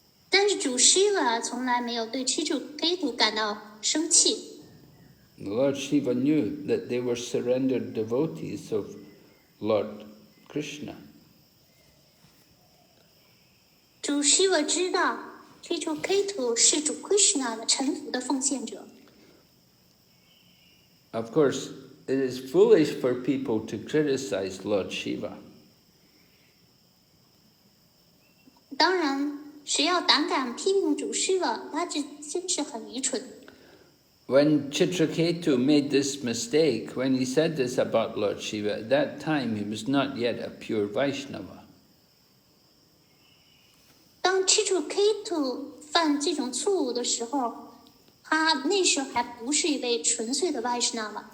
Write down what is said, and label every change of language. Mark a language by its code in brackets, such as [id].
[zh] 但是主 Shiva 从来没有对 Chitraketu 感到生气。 [en] Lord Shiva knew that they were surrendered devotees of Lord Krishna. [zh] 主 Shiva 知道 Chitraketu 是主 Krishna 的臣服的奉献者。 [en] Of course, it is foolish for people to criticize Lord Shiva. [zh] 当然，谁要胆敢批评主 Shiva， 他这真是很愚蠢。 [en] When Chitraketu made this mistake, when he said this about Lord Shiva, at that time he was not yet a pure Vaishnava. [zh] 当 Chitraketu 犯这种错误的时候，他那时候还不是一位纯粹的 Vaishnava。